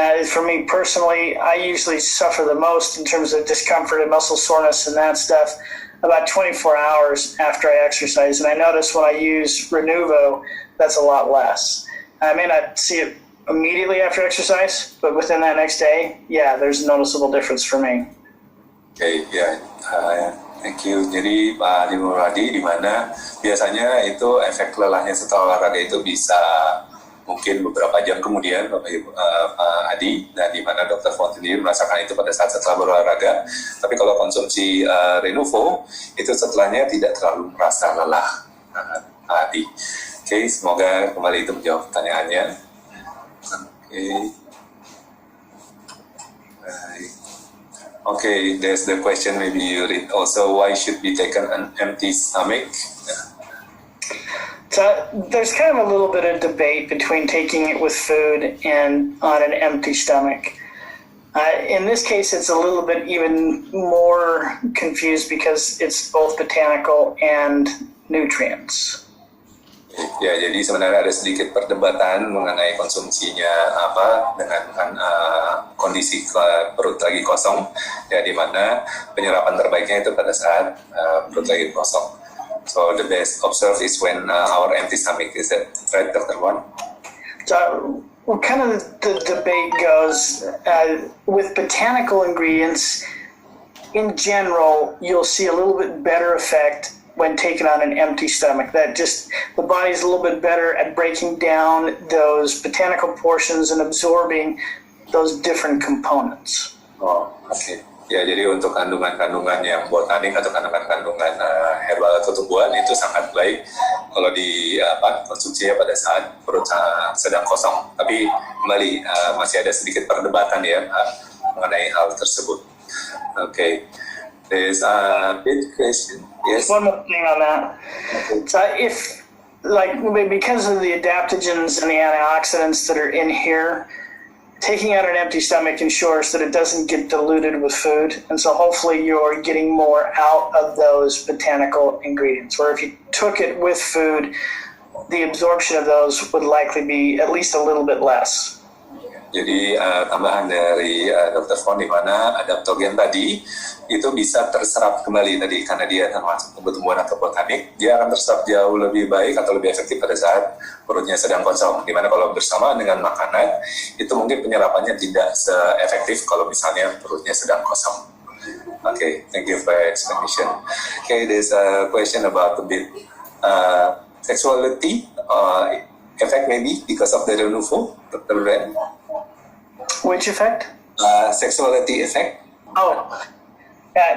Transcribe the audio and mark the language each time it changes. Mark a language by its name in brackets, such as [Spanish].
[English] For me personally, I usually suffer the most in terms of discomfort and muscle soreness and that stuff about 24 hours after I exercise. And I notice when I use Renovo, that's a lot less. I may not see it immediately after exercise, but within that next day, yeah, there's a noticeable difference for me. Okay, yeah. Thank you. [Indonesian] Jadi Pak Adi Muradi, di mana biasanya itu efek lelahnya setelah olahraga itu bisa mungkin beberapa jam kemudian Bapak Ibu Pak Adi, dan di mana Dr. Fon sendiri merasakan itu pada saat setelah berolahraga. Tapi kalau konsumsi Renovo itu setelahnya tidak terlalu merasa lelah, Pak Adi. Oke, semoga kembali itu menjawab pertanyaannya. Oke. Baik. [English] Okay, there's the question maybe you read also, why should be taken an empty stomach? So there's kind of a little bit of debate between taking it with food and on an empty stomach. In this case, it's a little bit even more confused because it's both botanical and nutrients. [Indonesian] Ya, jadi sebenarnya ada sedikit perdebatan mengenai konsumsinya dengan kondisi perut lagi kosong, ya, di mana penyerapan terbaiknya itu pada saat perut lagi kosong. [English] So the best observed is when our empty stomach. Is that right, Dr. Wan? So kind of the debate goes with botanical ingredients. In general, you'll see a little bit better effect when taken on an empty stomach. That just, the body's a little bit better at breaking down those botanical portions and absorbing those different components. Oh, okay. [Indonesian] Ya, jadi untuk kandungan-kandungan yang botanik atau kandungan-kandungan herbal atau tumbuhan itu sangat baik kalau konsumsinya pada saat perut sedang kosong. Tapi kembali masih ada sedikit perdebatan ya mengenai hal tersebut. [English] Okay. There's a big question. Yes. One more thing on that. So if, because of the adaptogens and the antioxidants that are in here, taking out an empty stomach ensures that it doesn't get diluted with food. And so hopefully you're getting more out of those botanical ingredients. Where if you took it with food, the absorption of those would likely be at least a little bit less. [Indonesian] Jadi tambahan dari Dr. Fon, di mana adaptogen tadi itu bisa terserap kembali tadi karena dia termasuk tumbuh-tumbuhan atau botanik, dia akan terserap jauh lebih baik atau lebih efektif pada saat perutnya sedang kosong. Di mana kalau bersama dengan makanan itu mungkin penyerapannya tidak seefektif kalau misalnya perutnya sedang kosong. [English] Okay, thank you for your explanation. Okay, there's a question about a bit sexuality effect maybe because of the Renovo, Dr. Ren. Which effect? Sexuality effect. Oh, yeah.